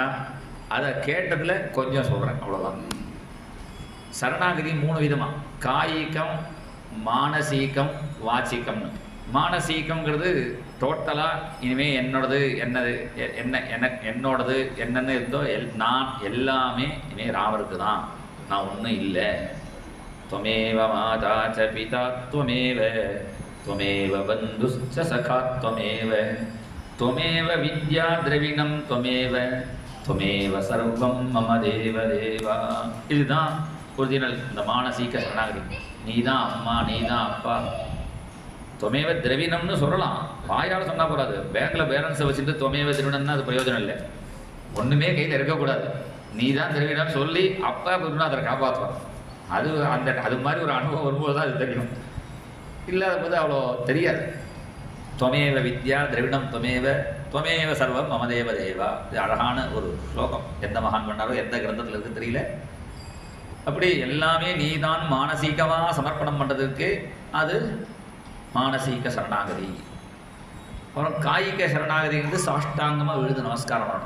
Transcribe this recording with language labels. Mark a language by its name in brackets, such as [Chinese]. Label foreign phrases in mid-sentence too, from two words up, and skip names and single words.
[Tamil] அதை கேட்டதில் கொஞ்சம் சொல்கிறேன், அவ்வளோதான். சரணாகதி 3 விதமாக, காயிகம், மானசீகம், வாச்சிகம்னு. மானசீகங்கிறது டோட்டலாக இனிமேல் என்னோடது என்னோடது என்னென்னு இருந்தோ நான் எல்லாமே இனிமேல் ராமருக்கு தான், நான் ஒன்றும் இல்லை. [Sanskrit] त्वमेव माता च पिता त्वमेव त्वमेव बन्धुश्च सखा त्वमेव त्वमेव विद्या द्रविणं त्वमेव त्वमेव सर्वं मम देव देवा. [Tamil] இதுதான் ஒரிஜினல் இந்த மானசீக சரணாகதி. நீ தான் அம்மா, நீ தான் அப்பா. [Sanskrit] त्वमेव द्रविणம்னு [Tamil] சொல்லலாம், வாயால் சொன்னால் போகாது. பேங்க்கில் பேலன்ஸை வச்சுட்டு [Sanskrit] त्वमेव द्रविणம்னா [Tamil] அது பிரயோஜனம் இல்லை. ஒன்றுமே கையில் இருக்கக்கூடாது. நீ தான் द्रविणம்னு சொல்லி அப்பா குருநாதரை காப்பாற்றுவான். அது மாதிரி ஒரு அனுபவம் வரும்போது தான் அது தெரியும். இல்லாத போது அவ்வளோ தெரியாது. [Sanskrit] त्वमेव विद्या द्रविडम् त्वमेव सर्वं मम देव देवा. [Tamil] இது அழகான ஒரு ஸ்லோகம். எந்த மகான் பண்ணாரோ எந்த கிரந்தத்தில் இருக்குன்னு தெரியல. அப்படி எல்லாமே நீ தான் மானசீகமாக சமர்ப்பணம் பண்ணுறதுக்கு அது மானசீக சரணாகதி. அப்புறம் காய்க சரணாகதிங்கிறது சாஷ்டாங்கமாக விழுது நமஸ்காரம் பண்ணணும்.